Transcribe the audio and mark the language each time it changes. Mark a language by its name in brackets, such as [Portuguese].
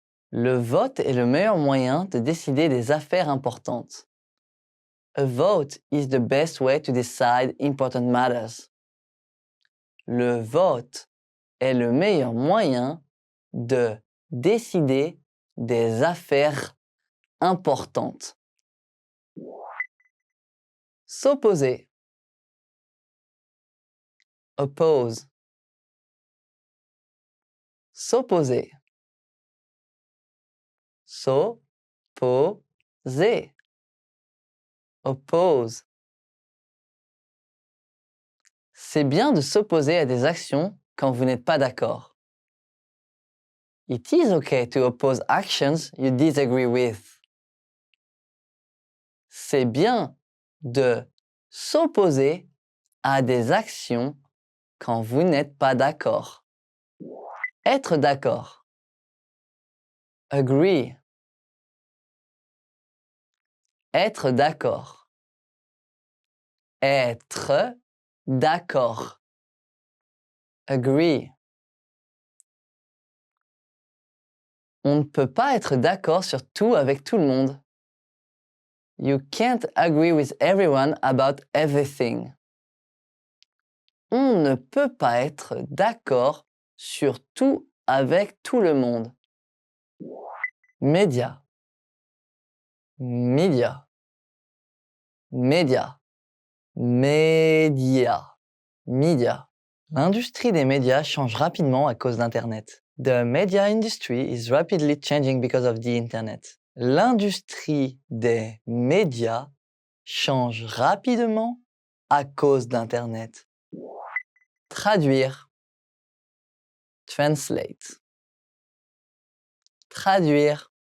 [French] Le vote est le meilleur moyen de décider des affaires importantes. [English] A vote is the best way to decide important matters. [French] Le vote est le meilleur moyen de décider des affaires importantes. S'opposer. [English] Oppose. [French] S'opposer. S'opposer. [English] Oppose. [French] C'est bien de s'opposer à des actions quand vous n'êtes pas d'accord. [English] It is okay to oppose actions you disagree with. [French] C'est bien de s'opposer à des actions quand vous n'êtes pas d'accord. Être d'accord. [English] Agree. [French] Être d'accord. Être d'accord. [English] Agree. [French] On ne peut pas être d'accord sur tout avec tout le monde. [English] You can't agree with everyone about everything. [French] On ne peut pas être d'accord sur tout avec tout le monde. Média. Média. Média. Média. Média. L'industrie des médias change rapidement à cause d'Internet. [English] The media industry is rapidly changing because of the Internet. [French] L'industrie des médias change rapidement à cause d'Internet. Traduire. [English] Translate. [French] Traduire.